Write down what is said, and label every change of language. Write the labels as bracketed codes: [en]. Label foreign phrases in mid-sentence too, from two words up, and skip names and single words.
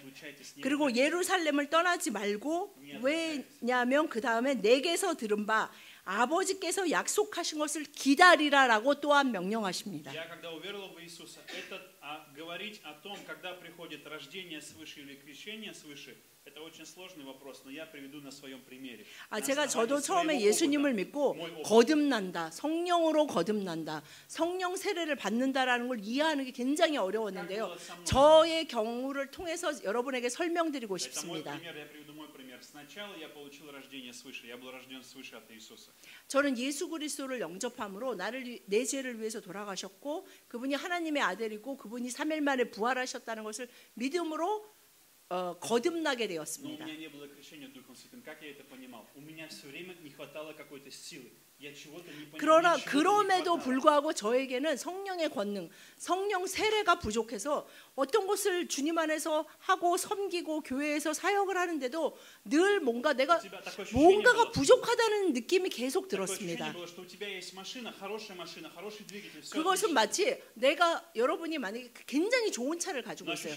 [ko] 그리고 예루살렘을 떠나지 말고, 왜냐하면 그 다음에 내게서 들은 바 아버지께서 약속하신 것을 기다리라라고 또한 명령하십니다. [ru] Я когда уверовал в Иисуса, это говорить о том, когда приходит рождение свыше или крещение свыше, это очень сложный вопрос, но я приведу на своем примере. [ko] 저도 처음에 예수님을 믿고 거듭난다, 성령으로 거듭난다, 성령 세례를 받는다라는 걸 이해하는 게 굉장히 어려웠는데요. 저의 경우를 통해서 여러분에게 설명드리고 싶습니다. [ru] Сначала я получил рождение свыше, я был рожден свыше от Иисуса. [ko] 저는 예수 그리스도를 영접함으로 내 죄를 위해서 돌아가셨고 그분이 하나님의 아들이고 그분이 3일 만에 부활하셨다는 것을 믿음으로 거듭나게 되었습니다. [ru] Но у меня не было крещения Духом Святым. Как я это понимал? У меня все время не хватало какой-то силы. Я чего-то не понимал. [ko] 그러나 그럼에도 불구하고 저에게는 성령의 권능, 성령 세례가 부족해서 어떤 것을 주님 안에서 하고 섬기고 교회에서 사역을 하는데도 늘 내가 뭔가가 부족하다는 느낌이 계속 들었습니다. 그것은 마치 여러분이 만약에 굉장히 좋은 차를 가지고 있어요.